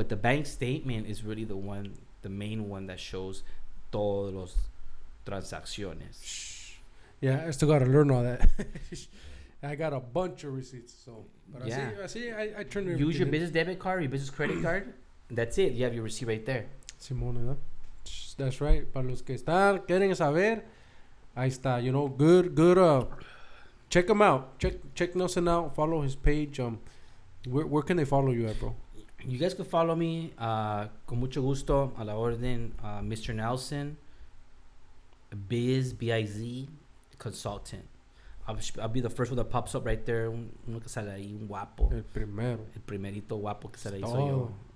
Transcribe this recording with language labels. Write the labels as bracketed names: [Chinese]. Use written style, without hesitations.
[English] But the bank statement is really the main one that shows [Spanish] todos los transacciones. [English] Yeah, I still gotta learn all that. I got a bunch of receipts, so. But Yeah. I turn it. Use your business debit card, your business credit card. That's it. You have your receipt right there. [Spanish] Simone, ¿verdad? [English] That's right. [Spanish] Para los que quieren saber, ahí está. [English] You know, good. Check him out. Check Nelson out. Follow his page. Where can they follow you at, bro? You guys can follow me. [Spanish] Con mucho gusto, a la orden. [English] Mr. Nelson, B-I-Z, consultant. I'll be the first one that pops up right there. [Spanish] Uno que sale ahí, un guapo. El primero. El primerito guapo que sale ahí soy yo.